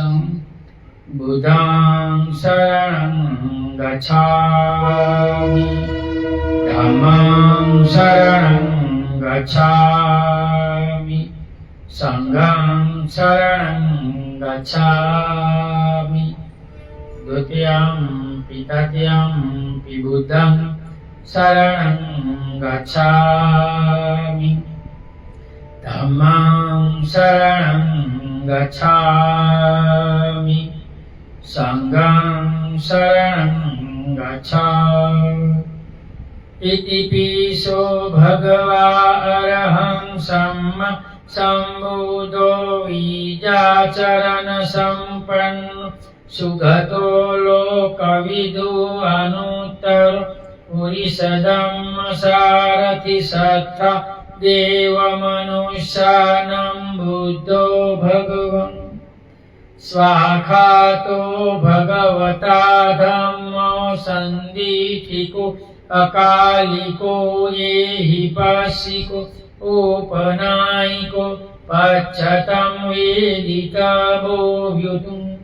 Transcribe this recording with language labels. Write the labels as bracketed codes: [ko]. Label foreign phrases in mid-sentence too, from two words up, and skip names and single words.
[pi] बुद्धं शरणं गच्छामि, धम्मं शरणं गच्छामि, संघं शरणं गच्छामि। द्वितीयं तृतीयं बुद्धं शरणं गच्छामि, धम्मं शरणं गच्छामि, संघं शरणं गच्छामि। इतिपिसो भगवा अरहं सम्मा सम्बुद्धो विद्याचरण सम्पन्नो सुगतो लोकविदो अनुत्तरो पुरुषधम्म सारथि सत्ता देवमनुष्याणां बुद्धो भगवन्। स्वाखातो भगवता धम्मो सन्दिठिको अकालिको येहि पश्यिको उपनायिको पच्यतं वेदितमोऽभ्युतुम्।